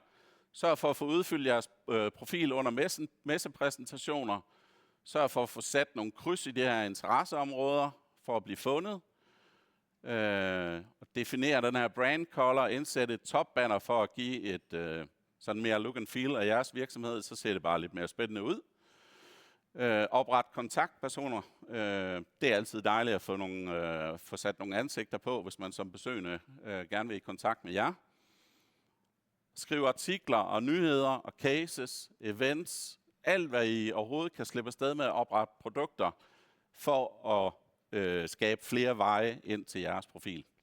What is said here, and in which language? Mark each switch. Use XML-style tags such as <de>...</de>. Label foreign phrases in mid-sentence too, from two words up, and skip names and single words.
<da>Sørg for at få udfyldt jeres profil under messepræsentationer. Sørg for at få sat nogle kryds i de her interesseområder for at blive fundet. Definere den her</da> <en>brand color,</en> <da>indsætte et topbanner for at give et sådan mere</da> <en>look and feel</en> <da>af jeres virksomhed, så ser det bare lidt mere spændende ud. Opret kontaktpersoner. Det er altid dejligt at få sat nogle ansigter på, hvis man som besøgende gerne vil i kontakt med jer. Skriv artikler og nyheder og cases, events, alt hvad I overhovedet kan slippe afsted med at oprette produkter for at skabe flere veje ind til jeres profil.</da>